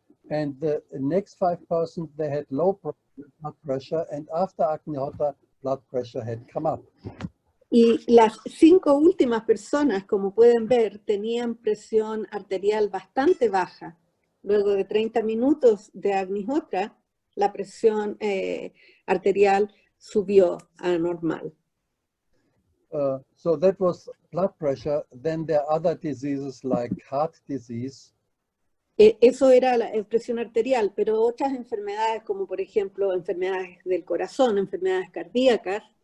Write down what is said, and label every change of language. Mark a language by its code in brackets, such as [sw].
[en] And the next 5 persons, they had low blood pressure, and after Agnihotra, blood pressure had come up. [es] Y las 5 últimas personas, como pueden ver, tenían presión arterial bastante baja. Luego de 30 minutos de Agnihotra, la presión arterial subió a normal. [en] So that was blood pressure. Then there are other diseases like heart disease. [es] Eso era la presión arterial, pero otras enfermedades como por ejemplo enfermedades del corazón, enfermedades cardíacas.